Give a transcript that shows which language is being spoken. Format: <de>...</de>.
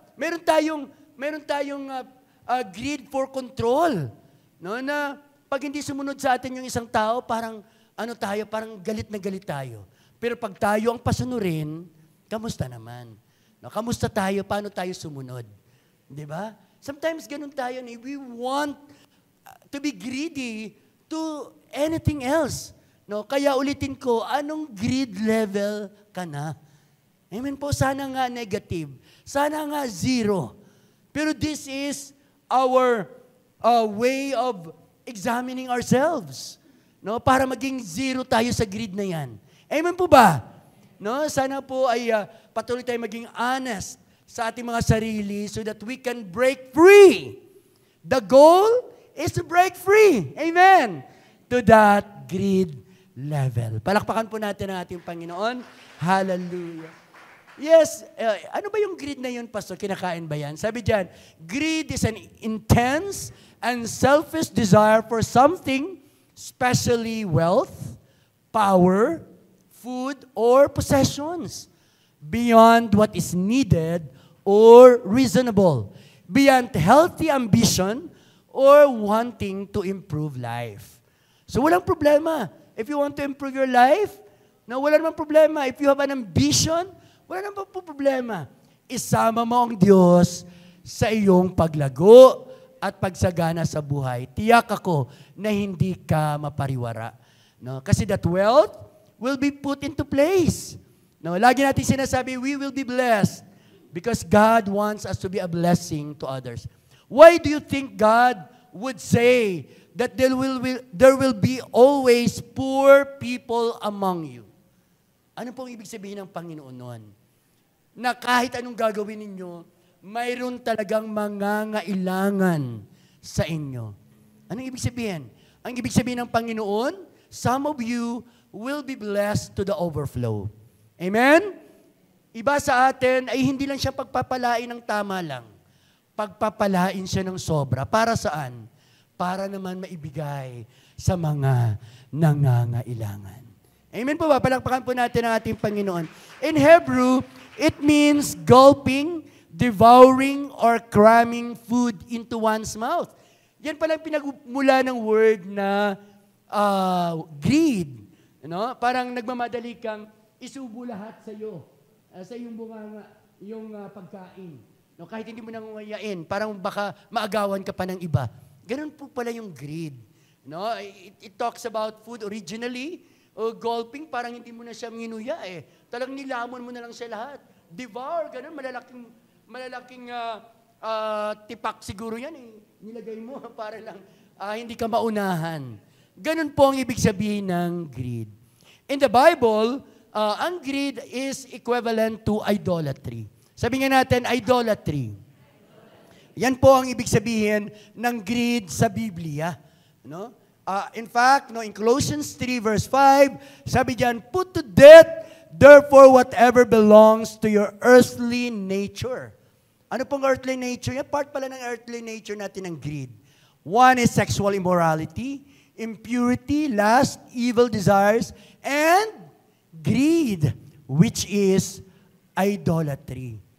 <tl>Meron tayong</tl> <en>greed for control.</en> <tl>No? Na pag hindi sumunod sa atin yung isang tao, parang parang galit na galit tayo. Pero pag tayo ang pasunurin, kamusta naman? No? Kamusta tayo? Paano tayo sumunod? Di ba? Sometimes ganun tayo.</tl> <en>We want to be greedy to anything else.</en> <tl>No? Kaya ulitin ko, anong greed level ka na? Amen po, sana nga negative. Sana nga zero.</tl> <en>Pero this is our way of examining ourselves.</en> <tl>No? Para maging zero tayo sa greed na yan. Amen po ba? No? Sana po ay patuloy tayo maging honest sa ating mga sarili</tl> <en>so that we can break free. The goal is to break free. Amen. To that greed level.</en> <tl>Palakpakan po natin ang ating Panginoon. Hallelujah. Yes, ano ba yung greed na yun, Pastor? Kinakain ba yan? Sabi dyan,</tl> <en>greed is an intense and selfish desire for something, especially wealth, power, food, or possessions, beyond what is needed or reasonable, beyond healthy ambition, or wanting to improve life. So</en> <tl>walang problema.</tl> <en>If you want to improve your life,</en> <tl>wala namang problema.</tl> <en>If you have an ambition,</en> <tl>wala namang problema. Isama mo ang Diyos sa iyong paglago at pagsagana sa buhay. Tiyak ako na hindi ka mapariwara. No?</tl> <en>Kasi that wealth will be put into place. No?</en> <tl>Lagi natin sinasabi,</tl> <en>we will be blessed because God wants us to be a blessing to others. Why do you think God would say that there will be always poor people among you?</en> <tl>Ano pong ibig sabihin ng Panginoon noon? Na kahit anong gagawin ninyo, mayroon talagang mangangailangan sa inyo. Anong ibig sabihin? Ang ibig sabihin ng Panginoon,</tl> <en>some of you will be blessed to the overflow. Amen?</en> <tl>Iba sa atin ay hindi lang siya pagpapalain ng tama lang. Pagpapalain siya ng sobra. Para saan? Para naman maibigay sa mga nangangailangan. Amen po ba? Palakpakan po natin ang ating Panginoon.</tl> <en>In Hebrew, it means gulping, devouring, or cramming food into one's mouth.</en> <tl>Yan pala ang pinagmula ng word na greed. Parang nagmamadali kang isubo lahat sa iyo. Sa iyong bunganga, yung pagkain. Kahit hindi mo nang ngayain, parang baka maagawan ka pa ng iba. Ganun po pala yung greed.</tl> <en>It talks about food originally.</en> <tl>Gulping, parang hindi mo na siya minuya eh. Talagang nilamon mo na lang siya lahat. Devour, ganun, malalaking tipak siguro yan eh. Nilagay mo para lang hindi ka maunahan. Ganun po ang ibig sabihin ng greed.</tl> <en>In the Bible, ang greed is equivalent to idolatry.</en> <tl>Sabi nga natin, idolatry. Yan po ang ibig sabihin ng greed sa Biblia.</tl> <en>In fact, in Colossians 3 verse 5,</en> <tl>sabi diyan,</tl> <en>put to death, therefore, whatever belongs to your earthly nature.</en> <tl>Ano pong earthly nature? Yan, part pala ng earthly nature natin ng greed.</tl> <en>One is sexual immorality, impurity, lust, evil desires, and greed, which is idolatry.</en>